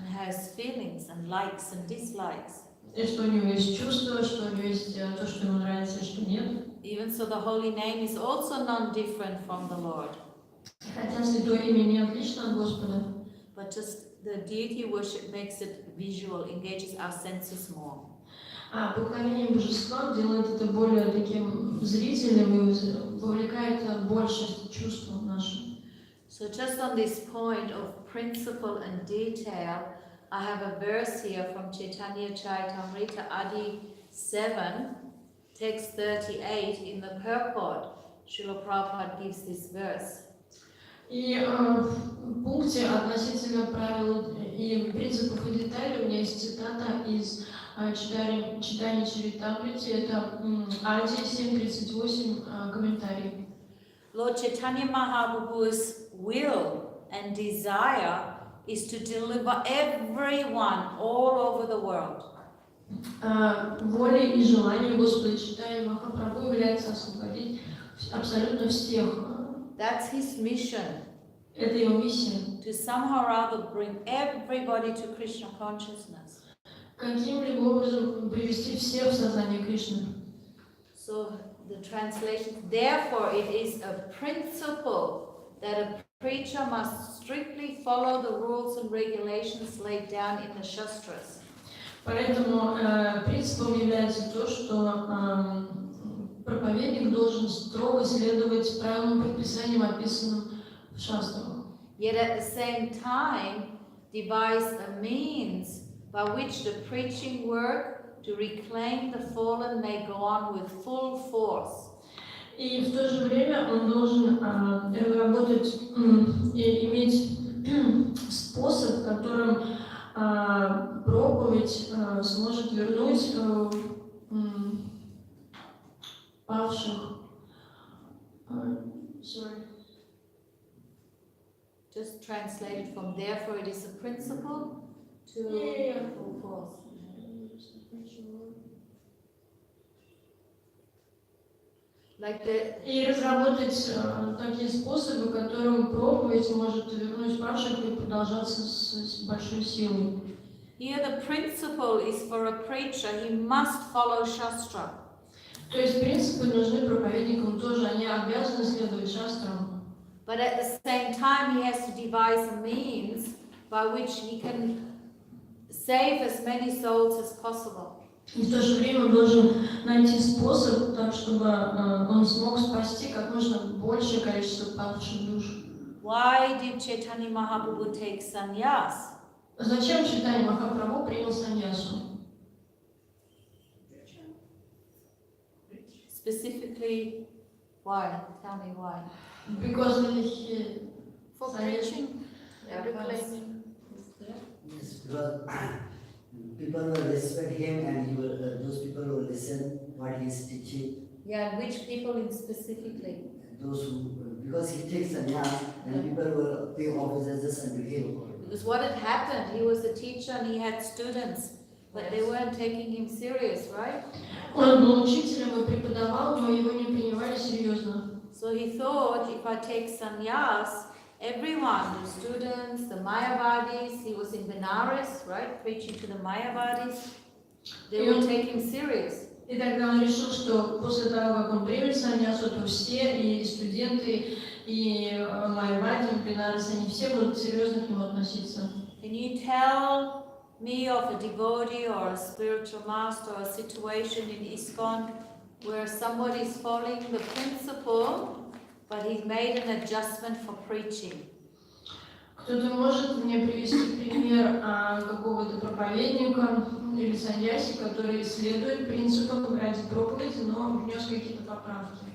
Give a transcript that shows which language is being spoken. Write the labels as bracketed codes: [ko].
[en] And has feelings and likes and dislikes. [ru] И что у него есть чувства, что у него есть то, что ему нравится, и что нет. [en] Even so, the holy name is also non-different from the Lord. [ru] Хотя святое имя не отлично от Господа, [en] But just the deity worship makes it visual, engages our senses more. [ru] а поклонение божествам делает это более таким зрительным и вовлекает больше чувств наших. [en] So just on this point of principle and detail, I have a verse here from Chaitanya Charitamrita Adi 7, text 38 in the purport. Srila Prabhupada gives this verse. [ru] И в пункте относительно правил и принципов и деталей у меня есть цитата из читания Чаритамрити, это Ади 7.38, комментарий. [en] Lord Chaitanya Mahaprabhu's will and desire is to deliver everyone all over the world. [ru] Волей и желанием Господа Чайтаньи Махапрабху является освободить абсолютно всех. [en] That's his mission. [ru] Это его миссия. [en] To somehow or other bring everybody to Krishna consciousness. [ru] Каким-либо образом привести всех в сознание Кришны. [en] So the translation, therefore it is a principle that a preacher must strictly follow the rules and regulations laid down in the Shastras. [ru] Поэтому принципом является то, что проповедник должен строго следовать правилам предписаниям, описанным в шастрах. [en] Yet at the same time, devise a means by which the preaching work to reclaim the fallen may go on with full force. [ru] И в то же время он должен разработать и иметь способ, которым проповедь сможет вернуть павших. [en] Just translated from therefore it is a principle to full force. Like the, [ru] И разработать такие способы, которым проповедь может вернуть павших и продолжаться с большой силой. [en] here the principle is for a preacher, he must follow Shastra. [ru] То есть принципы нужны проповедникам тоже, они обязаны следовать шастрам. [en] But at the same time, he has to devise a means by which he can save as many souls as possible. [ru] И в то же время он должен найти способ, так чтобы он смог спасти как можно большее количество павших душ. [en] Why did Chaitanya Mahaprabhu take sannyas? [ru] Зачем Чайтанья Махапрабху принял саньясу? [en] Specifically, why? Tell me why. Because he For preaching and reclaiming. Yes, because people will respect him and those people will listen what he is teaching. Yeah, and which people in specifically? Those who, because he takes sannyas and people will pay offices unto him. Because what had happened, he was a teacher and he had students, but they weren't taking him serious, right? [ru] Он был учителем и преподавал, но его не принимали серьезно. [en] So he thought, if I take sannyas, everyone, the students, the Mayavadis, he was in Benares, right, preaching to the Mayavadis, they will take him serious. [ru] И тогда он решил, что после того, как он примет саньясу, то все, и студенты, и майявади, пленарцы, они все будут серьезно к нему относиться. [en] Can you tell me of a devotee or a spiritual master or a situation in ISKCON where somebody is following the principle, but he's made an adjustment for preaching? [ru] Кто-то может мне привести пример какого-то проповедника или саньяси, который следует принципам ради проповеди, но внес какие-то поправки?